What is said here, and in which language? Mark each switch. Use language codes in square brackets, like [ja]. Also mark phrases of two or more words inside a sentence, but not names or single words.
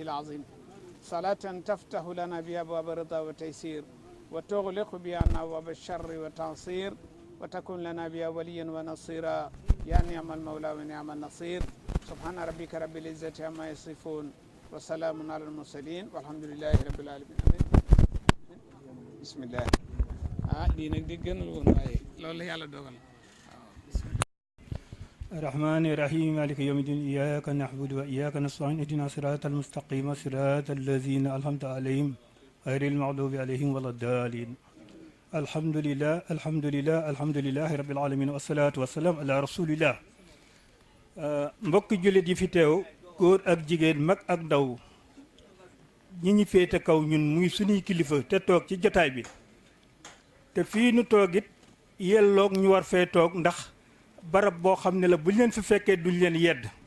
[ar] العظيم صلاة تفتح لنا بها أبواب الرضا والتيسير وتغلق بها أبواب الشر والتعصير وتكون لنا بها وليا ونصيرا يا نعم المولى ونعم النصير سبحان ربك رب العزة عما يصفون وسلام على المرسلين والحمد لله رب العالمين بسم الله [wo] lii nag di gënal woon waaye loolu la yàlla dogal [ar] الرحمن الرحيم مالك يوم الدين إياك نعبد وإياك نستعين اهدنا الصراط المستقيم صراط الذين أنعمت عليهم غير المغضوب عليهم ولا الضالين الحمد لله الحمد لله الحمد لله رب العالمين والصلاة والسلام على رسول الله [wo] mbokk jullit yi fi teew góor ak jigéen mag ak ndaw ñi ñi féete kaw ñun muy suñuy kilifa te toog ci jotaay bi te fii nu toog it yelloog ñu war fee toog ndax barab boo xam ne la buñ leen fi fekkee duñ leen yedd